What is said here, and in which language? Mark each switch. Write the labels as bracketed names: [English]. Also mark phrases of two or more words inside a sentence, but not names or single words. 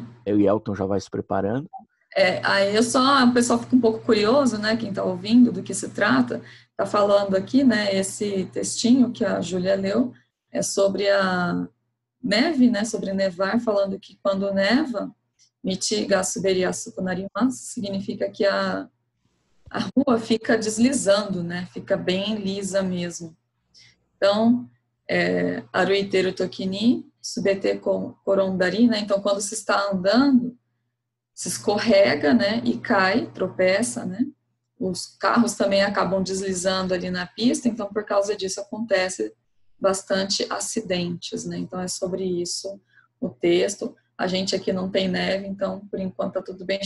[Portuguese] Eu e Elton já vai se preparando. Aí o pessoal fica um pouco curioso, né? Quem está ouvindo, do que se trata. Está falando aqui, né? Esse textinho que a Júlia leu é sobre a neve, né? Sobre nevar, falando que quando neva, [Japanese] 道が滑りやすくなります, [Portuguese] significa que a rua fica deslizando, né? Fica bem lisa mesmo. Então, [Japanese] 歩いてる時に滑って転んだり, [Portuguese] né? Então, quando se está andando, se escorrega, né? E cai, tropeça, né? Os carros também acabam deslizando ali na pista, então, por causa disso, acontece bastante acidentes, né? Então, é sobre isso o texto. A gente aqui não tem neve, então, por enquanto, tá tudo bem.